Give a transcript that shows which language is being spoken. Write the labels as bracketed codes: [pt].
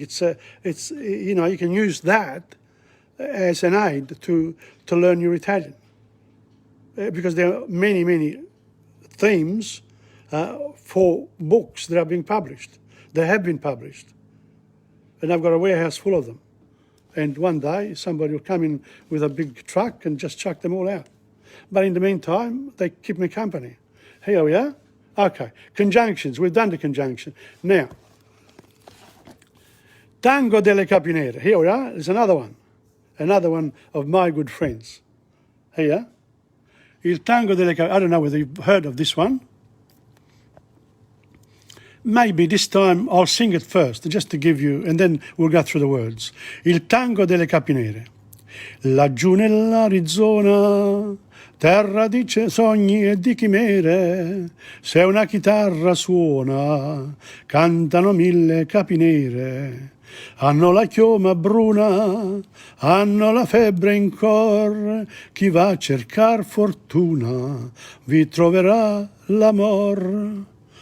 [en] It's you know, you can use that as an aid to learn your Italian, because there are many themes for books that are being published. They have been published, and I've got a warehouse full of them. And one day somebody will come in with a big truck and just chuck them all out. But in the meantime, they keep me company. Here we are. Okay, conjunctions. We've done the conjunction. Now, tango delle capinere. Here we are. There's another one of my good friends. Here, il tango delle capinere. I don't know whether you've heard of this one. Maybe this time I'll sing it first, just to give you, and then we'll go through the words. [it] Il tango delle capinere. Laggiù nell'Arizona, terra di sogni e di chimere, se una chitarra suona, cantano 1000 capinere. Hanno la chioma bruna, hanno la febbre in cor, chi va a cercar fortuna vi troverà l'amor.